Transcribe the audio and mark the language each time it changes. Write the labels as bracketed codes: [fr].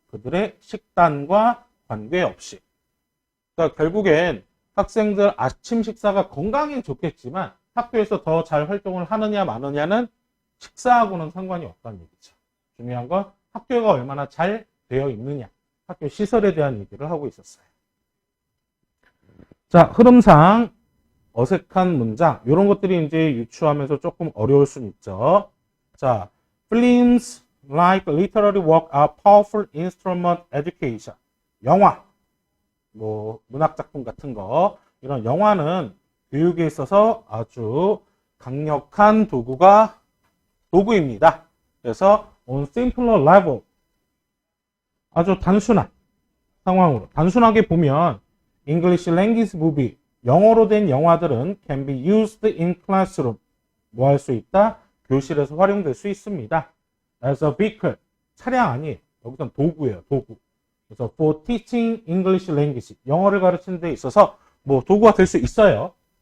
[ko] 그들의 식단과 관계없이. 그러니까 결국엔 학생들 아침 식사가 건강엔 좋겠지만 학교에서 더 잘 활동을 하느냐 마느냐는 식사하고는 상관이 없다는 얘기죠. 중요한 건 학교가 얼마나 잘 되어 있느냐. 학교 시설에 대한 얘기를 하고 있었어요. 자, 흐름상 어색한 문장 이런 것들이 이제 유추하면서 조금 어려울 수는 있죠. [en] 자, films like literary work are powerful instrument education. [ko] 영화, 뭐 문학작품 같은 거 이런 영화는 교육에 있어서 아주 강력한 도구입니다. 그래서 [en] on simpler level [ko] 아주 단순한 상황으로 단순하게 보면 [en] English language movie [ko] 영어로 된 영화들은 [en] can be used in classroom [ko] 뭐 할 수 있다? 교실에서 활용될 수 있습니다. [en] as a vehicle, [ko] 차량 아니에요. 여기선 도구예요, 도구. 그래서 [en] for teaching English language, [ko] 영어를 가르치는 데 있어서 뭐 도구가 될 수 있어요.